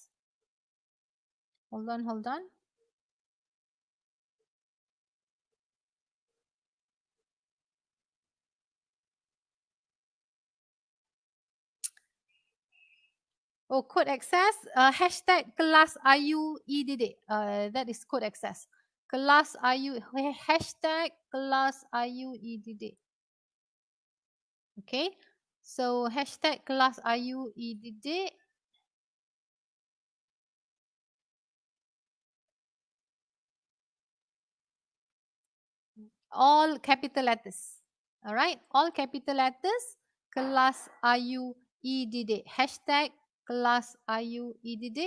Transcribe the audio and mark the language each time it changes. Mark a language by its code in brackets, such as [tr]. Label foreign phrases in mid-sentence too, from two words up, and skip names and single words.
[en] Hold on. Oh, code access. Hashtag kelas AYU EDIDIK. That is code access. Kelas AYU. Hashtag kelas AYU EDIDIK. Okay. So hashtag kelas AYU EDIDIK. All capital letters. All right, all capital letters. Kelas AYU EDIDIK. Hashtag kelas AYU EDIDIK.